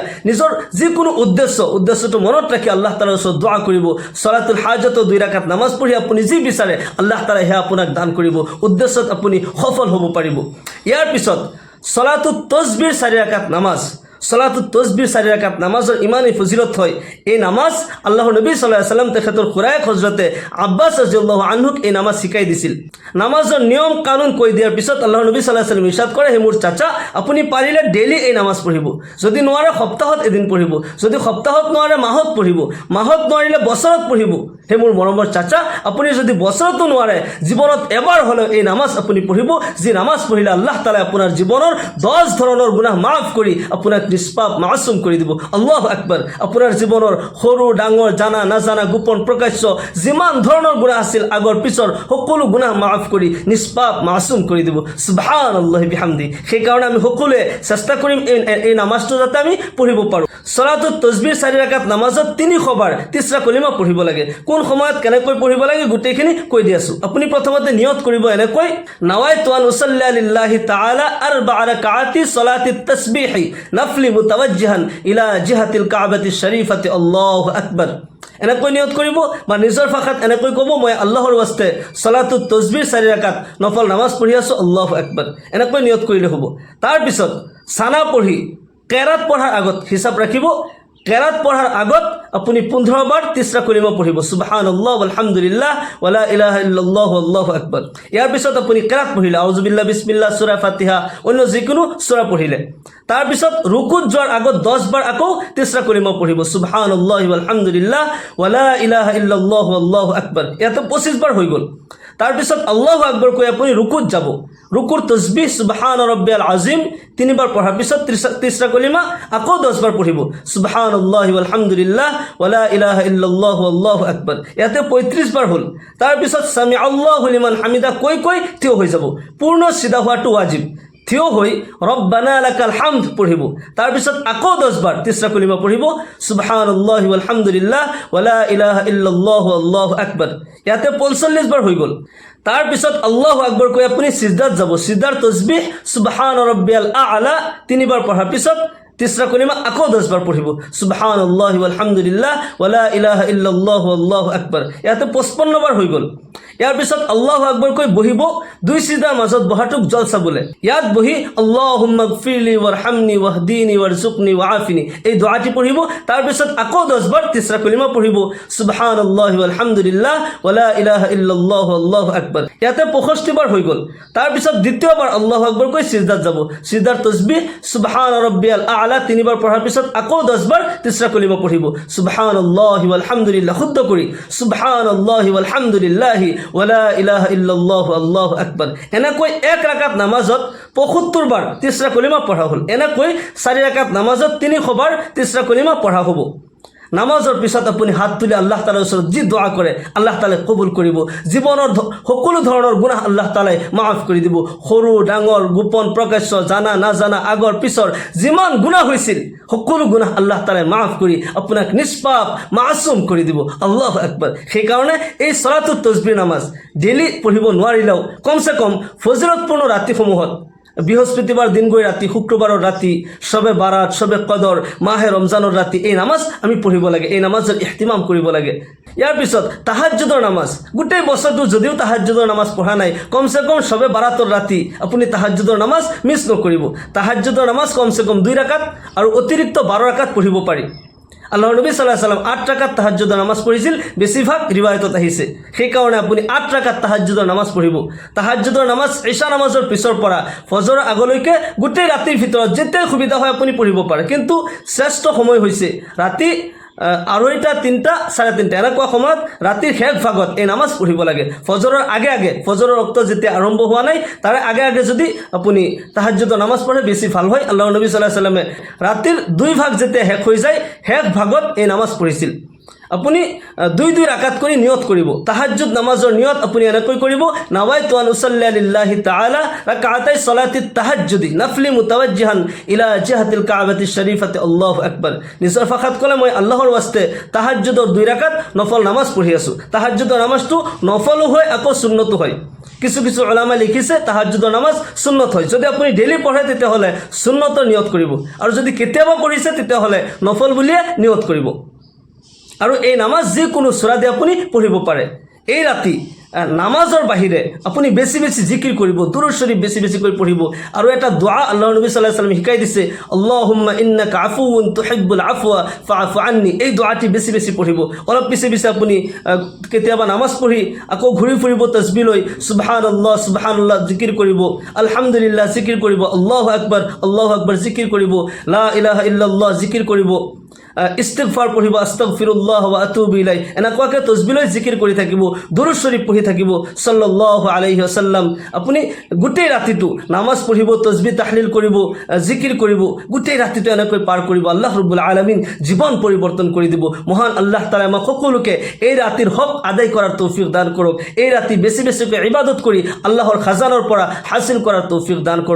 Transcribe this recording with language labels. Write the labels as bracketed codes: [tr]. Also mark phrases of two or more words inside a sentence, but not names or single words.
[as] নিজৰ যিকোনো উদ্দেশ্যটো মনত ৰাখি আল্লাহ তাআলাৰ ওচৰত দোৱা কৰিব। ছলাতুল হাজতৰ 2 ৰাকাত নামাজ পঢ়ি আপুনি যি বিচাৰে আল্লাহ তাআলাই সেয়া আপোনাক দান কৰিব, উদ্দেশ্যত আপুনি সফল হ'ব পাৰিব। ইয়াৰ পিছত ছলাতুত তসবিৰ 4 ৰাকাত নামাজ, ছলাতুত তসবিৰ 4 ৰাকাত নামাজৰ ইমানেই ফজিলত হয়। এই নামাজ আল্লাহৰ নবী [ar] صلى الله عليه وسلم [as] তেখেতৰ খুৰায়েক হযৰতে আব্বাস [ar] رضي الله عنه [as] এই নামাজ শিকাই দিছিল। নামাজৰ নিয়ম কানুন কৈ দিয়াৰ পিছত আল্লাহৰ নবী [ar] صلى الله عليه وسلم [as] ইৰশাদ কৰে, হে মোৰ চাচা আপুনি পাৰিলে ডেইলি এই নামাজ পঢ়িব, যদি নোৱাৰে সপ্তাহত এদিন পঢ়িব, যদি সপ্তাহত নোৱাৰে মাহত পঢ়িব, মাহত নোৱাৰিলে বছৰত পঢ়িব। হে মোৰ মৰমৰ চাচা আপুনি যদি বছৰতো নোৱাৰে জীৱনত এবাৰ হ'লেও এই নামাজ আপুনি পঢ়িব, যি নামাজ পঢ়িলে আল্লাহ তাআলাই আপোনাৰ জীৱনৰ 10 ধৰণৰ গুনাহ মাফ কৰি আপোনাক নিষ্পাপ মাসুম কৰি দিব। [ar] الله أكبر. [as] আপোনাৰ জীৱনৰ সৰু ডাঙৰ জানা নাজানা গোপন প্ৰকাশ্য যিমান ধৰণৰ গুনাহ আছিল আগৰ পিছৰ সকলো গুনাহ মাফ কৰি নিষ্পাপ মাসুম কৰি দিব। [ar] سبحان الله بحمده. [as] সেই কাৰণে আমি সকলোৱে চেষ্টা কৰিম এই নামাজটো যাতে আমি পঢ়িব পাৰোঁ। ছলাতুত তসবিৰ 4 ৰাকাত নামাজত 300 বাৰ তিসৰা কলিমা পঢ়িব লাগে। কোন সময়ত কেনেকৈ পঢ়িব লাগে গোটেইখিনি কৈ দি আছোঁ। আপুনি প্ৰথমতে নিয়ত কৰিব এনেকৈ, [ar] نويت أن أصلي لله تعالى 4 ركعات صلاة التسبيح نفلا متوجها إلى جهة الكعبة الشريفة الله أكبر. [as] এনেকৈ নিয়ত কৰিব বা নিজৰ ভাষাত এনেকৈ ক'ব, মই আল্লাহৰ ৱাস্তে ছলাতুত তসবিৰ 4 ৰাকাত নফল নামাজ পঢ়ি আছোঁ, [ar] الله أكبر. [as] এনেকৈ নিয়ত কৰিলে হ'ব। তাৰপিছত সানা পঢ়ি কেৰাত পঢ়াৰ আগত হিচাপ ৰাখিব, কেৰাত পঢ়ার আগত আপুনি 15 বাৰ তিসরা কলিমা পঢ়িব, [ar] سبحان الله الحمد لله ولا إله إلا الله الله أكبر. [as] ইয়াৰ পিছত আপুনি কেৰাত পঢ়িলে [ar] أعوذ بالله بسم الله [as] সূরা ফাতিহা অন্য যিকোনো সূরা পঢ়িলে, তাৰ পিছত রুকুত যোৱাৰ আগত 10 বাৰ আকৌ তিসরা কলিমা পঢ়িব, [ar] سبحان الله الحمد لله ولا إله إلا الله الله أكبر. [as] ইয়াতে 25 বাৰ হৈ গ'ল। তাৰপিছত আল্লাহু আকবার কৈ আপুনি রুকুত যাব, রুকুর তসবিহ [ar] سبحان ربي العظيم [as] 3 বাৰ পঢ়াৰ পিছত তিসরা কলিমা আকৌ 10 বাৰ পঢ়িব, [ar] سبحان الله الحمد لله ولا إله إلا الله الله أكبر. [as] ইয়াতে 35 বাৰ হ'ল। তাৰপিছত [ar] سمع الله لمن حمده [as] কৈ থিয় হৈ যাব। পূৰ্ণ সিধা হোৱাটো ওয়াজিব। থিয় হৈ [ar] ربنا لك الحمد [as] পঢ়িব। তাৰপিছত আকৌ 10 বাৰ তিসৰা কলিমা পঢ়িব, [ar] سبحان الله والحمد لله ولا إله إلا الله الله أكبر. [as] ইয়াতে 45 বাৰ হৈ গ'ল। তাৰপিছত আল্লাহু আকবৰ কৈ আপুনি সিজদাত যাব। সিজদাৰ তসবিহ [ar] سبحان ربي الأعلى [as] 3 বাৰ পঢ়াৰ পিছত তিসরা কলিমা আকৌ 10 বাৰ পঢ়িব, [ar] سبحان الله والحمد لله ولا إله إلا الله الله أكبر. [as] ইয়াতে 55 বাৰ হৈ গ'ল। ইয়াৰ পিছত আল্লাহু আকবৰ কৈ বহিব, দুই সিজদাৰ মাজত বহাটোক জলসা বোলে। ইয়াত বহি [ar] اللهم اغفر لي وارحمني واهدني وارزقني وعافني [as] এই দোয়াটি পঢ়িব। তাৰপিছত আকৌ 10 বাৰ তিসরা কলিমা পঢ়িব, [ar] سبحان الله والحمد لله ولا إله إلا الله الله أكبر. [as] ইয়াতে 65 বাৰ হৈ গ'ল। তাৰপিছত দ্বিতীয়বাৰ আল্লাহু আকবৰ কৈ সিজদাত যাব। সিজদাৰ তসবিহ [ar] سبحان ربي الأعلى [as] 3 বাৰ পঢ়াৰ পিছত আকৌ 10 বাৰ তিসরা কলিমা পঢ়িব, [ar] سبحان الله والحمد لله [as] শুদ্ধ কৰি [ar] سبحان الله والحمد لله ولا إله إلا الله الله أكبر. [as] এনেকৈ এক রাকাত নামাজত 75 বাৰ তিসরা কলিমা পঢ়া হ'ল। এনেকৈ 4 রাকাত নামাজত 300 বাৰ তিসরা কলিমা পঢ়া হ'ব। নামাজৰ পিছত আপুনি হাত তুলি আল্লাহ তাআলাৰ ওচৰত যি দোয়া কৰে আল্লাহ তাআলাই কবুল কৰিব। জীৱনৰ সকলো ধৰণৰ গুনাহ আল্লাহ তাআলাই মাফ কৰি দিব। সৰু ডাঙৰ গোপন প্ৰকাশ্য জানা নাজানা আগৰ পিছৰ যিমান গুনাহ হৈছিল সকলো গুনাহ আল্লাহ তাআলাই মাফ কৰি আপোনাক নিষ্পাপ মাসুম কৰি দিব। [ar] الله أكبر. [as] সেইকাৰণে এই সলাতুত তসবিহ নামাজ ডেইলি পঢ়িব নোৱাৰিলেও কমসে কম ফজিলতপূৰ্ণ ৰাতিসমূহত, বৃহস্পতিবার দিন গৈ ৰাতি, শুক্ৰবাৰৰ ৰাতি, শবে বাৰাত, শবে কদৰ, মাহে ৰমজানৰ ৰাতি এই নামাজ আমি পঢ়িব লাগে, এই নামাজৰ ইহতিমাম কৰিব লাগে। ইয়াৰ পিছত তাহাজ্জুদৰ নামাজ, গোটেই বছৰটো যদিও তাহাজ্জুদৰ নামাজ পঢ়া নাই কমসে কম শবে বাৰাতৰ ৰাতি আপুনি তাহাজ্জুদৰ নামাজ মিছ নকৰিব। তাহাজ্জুদৰ নামাজ কমসে কম 2 রাকাত আৰু অতিৰিক্ত 12 রাকাত পঢ়িব পাৰি। আল্লাহৰ নবী [ar] صلى الله عليه وسلم [as] 8 রাকাত তাহাজ্জুদৰ নামাজ পঢ়িছিল, বেছিভাগ ৰিৱায়াতত আহিছে। সেইকাৰণে আপুনি 8 রাকাত তাহাজ্জুদৰ নামাজ পঢ়িব। তাহাজ্জুদৰ নামাজ ইশা নামাজৰ পিছৰ পৰা ফজৰৰ আগলৈকে গোটেই ৰাতিৰ ভিতৰত যেতিয়াই সুবিধা হয় আপুনি পঢ়িব পাৰে। কিন্তু শ্ৰেষ্ঠ সময় হৈছে ৰাতি 2:30, 3টা, 3:30 এনেকুৱা সময়ত ৰাতিৰ শেষ ভাগত এই নামাজ পঢ়িব লাগে। ফজৰৰ আগে আগে, ফজৰৰ ৰক্ত যেতিয়া আৰম্ভ হোৱা নাই তাৰে আগে আগে যদি আপুনি তাহাজ্জুদৰ নামাজ পঢ়ে বেছি ভাল হয়। আল্লাহৰ নবী [ar] صلى الله عليه وسلم [as] ৰাতিৰ 2 ভাগ যেতিয়া শেষ হৈ যায় শেষ ভাগত এই নামাজ পঢ়িছিল। আপুনি 2 রাকাত কৰি নিয়ত কৰিব। তাহাজ্জুদ নামাজৰ নিয়ত আপুনি এনেকৈ কৰিব, [ar] نويت أن أصلي لله تعالى ركعتي صلاة التهجد نفلا متوجها إلى جهة الكعبة الشريفة الله أكبر. [as] নিজৰ ফাখাত ক'লে মই আল্লাহৰ ওয়াস্তে তাহাজ্জুদৰ 2 রাকাত নফল নামাজ পঢ়ি আছোঁ। তাহাজ্জুদৰ নামাজটো নফলো হয় আকৌ সুন্নতো হয়। কিছু কিছু উলামা লিখিছে তাহাজ্জুদৰ নামাজ সুন্নত হয়। যদি আপুনি ডেইলি পঢ়ে তেতিয়াহ'লে সুন্নতৰ নিয়ত কৰিব, আৰু যদি কেতিয়াবা পঢ়িছে তেতিয়াহ'লে নফল বুলিয়ে নিয়ত কৰিব। আৰু এই নামাজ যিকোনো সূৰা দি আপুনি পঢ়িব পাৰে। এই ৰাতি নামাজৰ বাহিৰে আপুনি বেছি বেছি জিকিৰ কৰিব, দুৰুদ শৰীফ বেছি বেছি কৰি পঢ়িব। আৰু এটা দোয়া আল্লাহৰ নবী [ar] صلى الله عليه وسلم [as] শিকাই দিছে, [ar] اللهم إنك عفو تحب العفو فاعف عني. [as] এই দোয়াটি বেছি বেছি পঢ়িব। অলপ পিছে পিছে আপুনি কেতিয়াবা নামাজ পঢ়ি আকৌ ঘূৰি ফুৰিব তসবিহ লৈ, [ar] سبحان الله سبحان الله [as] জিকিৰ কৰিব, আলহামদুলিল্লাহ জিকিৰ কৰিব, [ar] الله أكبر [as] জিকিৰ কৰিব, [ar] لا إله إلا الله [as] জিকিৰ কৰিব, ইস্তিগফাৰ পঢ়িব, [ar] أستغفر الله وأتوب إليه. [as] এনেকুৱাকৈ তসবিহ লৈ জিকিৰ কৰি থাকিব, দুৰুদ শৰীফ পঢ়ি থাকিব [ar] صلى الله عليه وسلم. [as] আপুনি গোটেই ৰাতিটো নামাজ পঢ়িব, তসবিহ তাহলিল কৰিব, জিকিৰ কৰিব, গোটেই ৰাতিটো এনেকৈ পাৰ কৰিব। আল্লাহ ৰাব্বুল আলামিন জীৱন পৰিৱৰ্তন কৰি দিব। মহান আল্লাহ তাআলা আমাক সকলোকে এই ৰাতিৰ হক আদায় কৰাৰ তৌফিক দান কৰক। এই ৰাতি বেছি বেছিকৈ ইবাদত কৰি আল্লাহৰ খাজানাৰ পৰা হাসিল কৰাৰ তৌফিক দান কৰক।